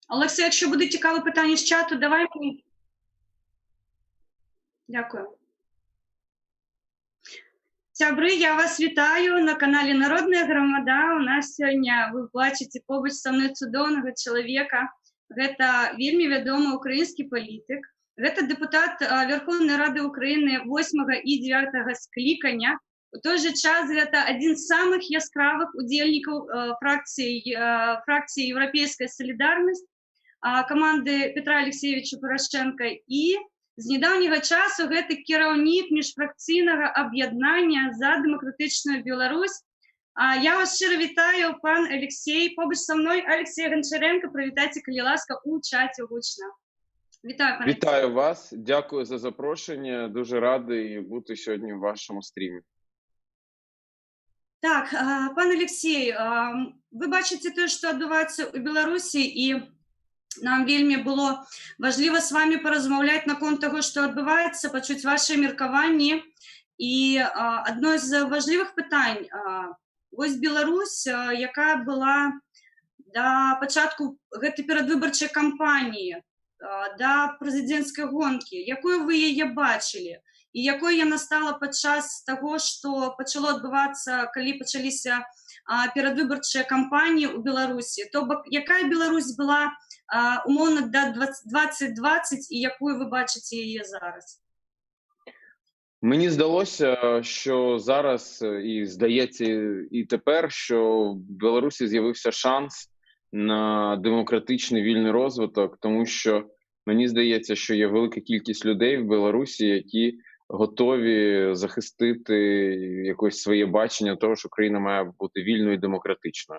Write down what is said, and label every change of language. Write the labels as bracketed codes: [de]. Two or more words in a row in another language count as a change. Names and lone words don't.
[uk] Олексій, якщо буде цікаве питання з чату, давай мені. [be] Дякую. Сябры, я вас вітаю на каналі Народная Громада. У нас сёння, вы бачыце побач са мной цудоўнага чалавека. Гэта вельмі вядомы украінскі палітык. Гэта дэпутат Верховнай Рады Украіны 8 і 9 склікання. У той же час гэта адзін з самых яскравых удзельнікаў фракцыі Еўрапейская Салідарнасць, каманды Петра Алексеевича Порошенка, і з недавнего часу гэта кіраўнік міжфракцыйнага аб'яднання за дэмакратычную Беларусь. Я вас шчыра вітаю, пан Алексей. Побач са мной Алексей Гончаренко. Прывітайце, калі ласка, у чаце гучна. Вітаю, пан Алексей. [uk] Вітаю вас, дякую за запрошення. Дуже радий бути сьогодні в вашому стрімі. Так, пан Алексей, ви бачите те, що відбувається у Білорусі, [be] і нам вельмі было важліва з вами паразмаўляць наконт таго, што адбываецца, пачуць вашыя меркаванні. І адно з важлівых пытань. Вось Беларусь, якая была да пачатку гэтай перадвыбарчай кампаніі, да прэзідэнцкай гонкі, якую вы яе бачылі? І якой яна стала падчас таго, што пачало адбывацца, калі пачаліся перадвыбарчыя кампаніі ў Беларусі? То бок, якая Беларусь была [uk] умовно до 2020 і якою ви бачите її зараз? Мені здалося, що зараз, і здається і тепер, що в Білорусі з'явився шанс на демократичний вільний розвиток, тому що мені здається, що є велика кількість людей в Білорусі, які готові захистити якось своє бачення того, що країна має бути вільною і демократичною.